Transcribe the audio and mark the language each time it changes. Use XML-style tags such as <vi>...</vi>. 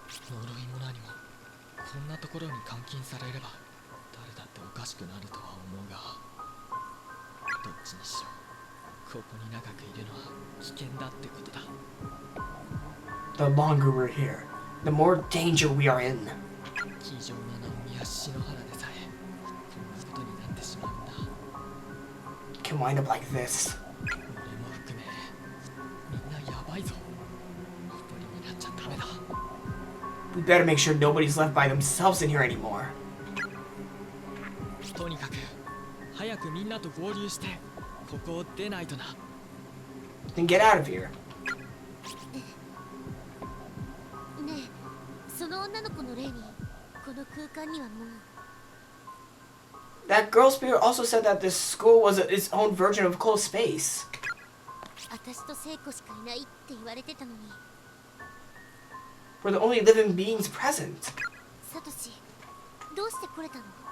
<ja>呪いも何もこんなところに監禁されれば誰だっておかしくなるとは思うが、どっちにしろここに長くいるのは危険だってことだ。</ja> <en>The longer we're here, the more danger we are in.</en> <ja>気丈なナオミや篠原でさえこんなことになってしまうんだ。</ja> <en>Can wind up like this.</en> <ja>俺も含めみんなヤバいぞ。一人になっちゃダメだ。</ja> <en>We better make sure nobody's left by themselves in here anymore.</en> <ja>とにかく早くみんなと合流してここを出ないとな。</ja> <en>Then get out of here.</en> <ja>ねえ、その女の子の霊にこの空間にはもう。</ja> <en>That girl spirit also said that this school was its own version of closed space.</en> <ja>私と聖子しかいないって言われてたのに。</ja> <en>We're the only living beings present.</en> <ja>サトシ、どうして来れたの？</ja>